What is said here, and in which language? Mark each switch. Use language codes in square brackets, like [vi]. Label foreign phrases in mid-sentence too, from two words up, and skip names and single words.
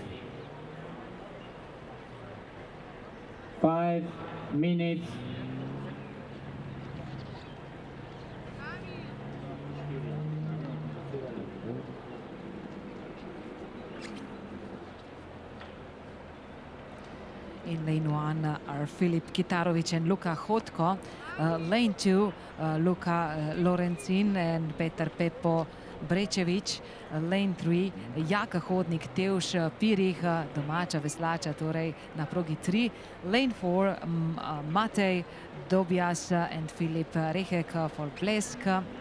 [en] 5 minutes. In lane 1 are Filip Kitarovic and Luka Hotko. Lane 2, Luka Lorenzin and Petar Pepo Brečević. Lane 3, [sl] Jaka Hodnik, Teuš Pirih, domača veslača, torej na progi 3. [en] Lane 4, Matej Dobjas and Filip Rehek for Blesk.